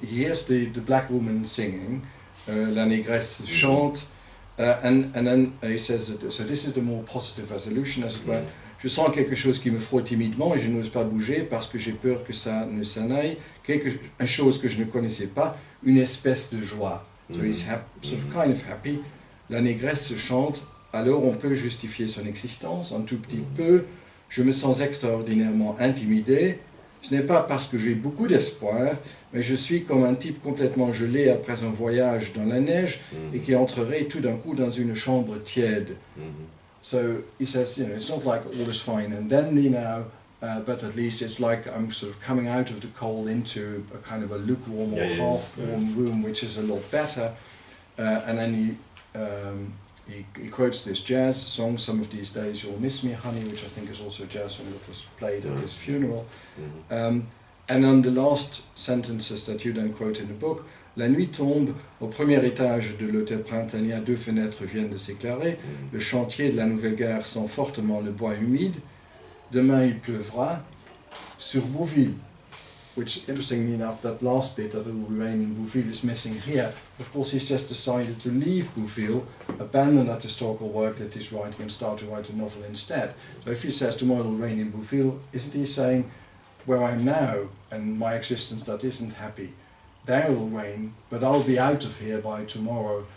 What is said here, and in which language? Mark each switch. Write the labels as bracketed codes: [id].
[en] He hears the black woman singing, [fr] La Négresse chante, [en] and then he says, so this is the more positive resolution, as it were. [fr] Je sens quelque chose qui me frôle timidement et je n'ose pas bouger parce que j'ai peur que ça ne s'en aille. Quelque chose que je ne connaissais pas, une espèce de joie. [en] So he's sort of kind of happy. [fr] La négresse chante, alors on peut justifier son existence un tout petit peu. Je me sens extraordinairement intimidé. Ce n'est pas parce que j'ai beaucoup d'espoir, mais je suis comme un type complètement gelé après un voyage dans la neige et qui entrerait tout d'un coup dans une chambre tiède. [en] So he says, it's not like all is fine and dandy now, but at least it's like I'm sort of coming out of the cold into a kind of a lukewarm or half-warm room, which is a lot better. And then he quotes this jazz song, Some of These Days You'll Miss Me, Honey, which I think is also a jazz song that was played at his funeral. And then the last sentences that you then quote in the book, [fr] La nuit tombe, au premier étage de l'hôtel Printania, 2 fenêtres viennent de s'éclairer, le chantier de la nouvelle gare sent fortement le bois humide, demain il pleuvra, sur Bouville. [en] Which, interestingly enough, that last bit, that it will rain in Bouville, is missing here. Of course, he's just decided to leave Bouville, abandon that historical work that he's writing and start to write a novel instead. So if he says tomorrow it will rain in Bouville, isn't he saying, where I'm now, and my existence that isn't happy, there will rain, but I'll be out of here by tomorrow.